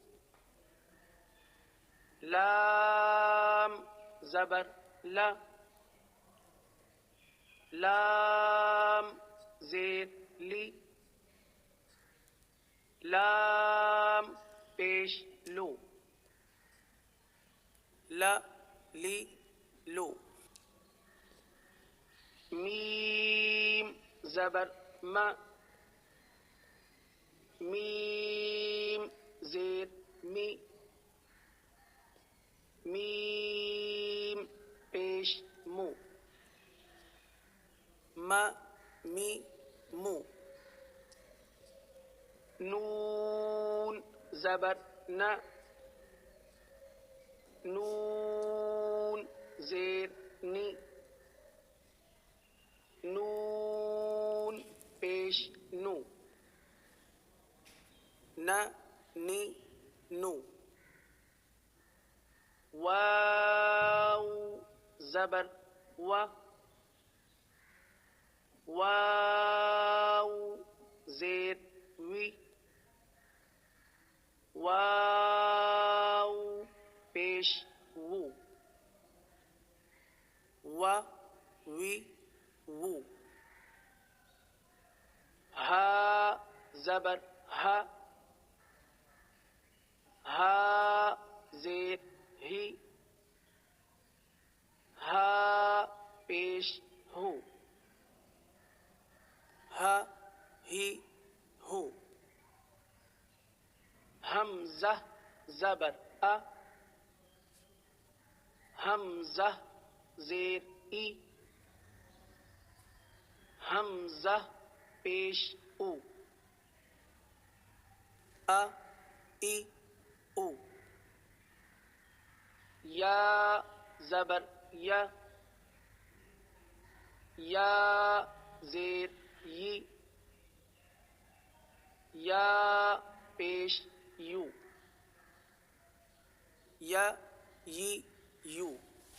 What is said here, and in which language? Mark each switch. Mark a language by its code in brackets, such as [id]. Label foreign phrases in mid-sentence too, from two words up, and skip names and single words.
[ur] لام زبر لا لام زیر لی لام پیش لو لا لی لو میم زبر ما میم زیر می میم پیش مو ما می مو نون زبر نا نون زیر نی نون پیش نو نا نی نو واو زبر و واو زیر وی واو پیش وو و وی وو ہا زبر ہا ہا زیر ہی ہا پیش ہو ہا ہی ہو حمزہ زبر ا حمزہ زیر ای حمزہ پیش او ا ای او یا زبر یا یا زیر یی یا پیش یو یا یی یو